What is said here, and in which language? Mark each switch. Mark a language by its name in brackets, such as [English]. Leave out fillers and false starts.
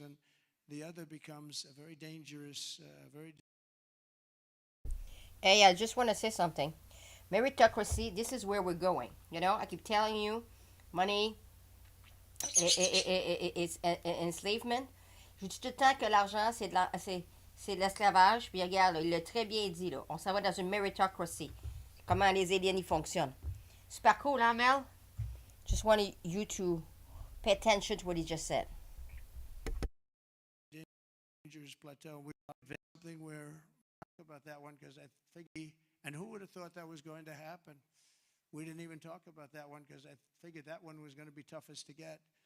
[English] And the other becomes a very dangerous, Hey, I just want to say something. Meritocracy, this is where we're going. You know, I keep telling you, money is enslavement. [French] Je dis tout le temps que l'argent, c'est de l'esclavage. Puis regarde, là, il l'a très bien dit. Là. On s'en va dans une meritocracy. Comment les aliens y fonctionnent. Super cool, hein, Mel? [English] Just wanted you to pay attention to what he just said. dangerous plateau. We advanced something where talk about that one because I figured, and who would have thought that was going to happen? We didn't even talk about that one because I figured that one was going to be toughest to get.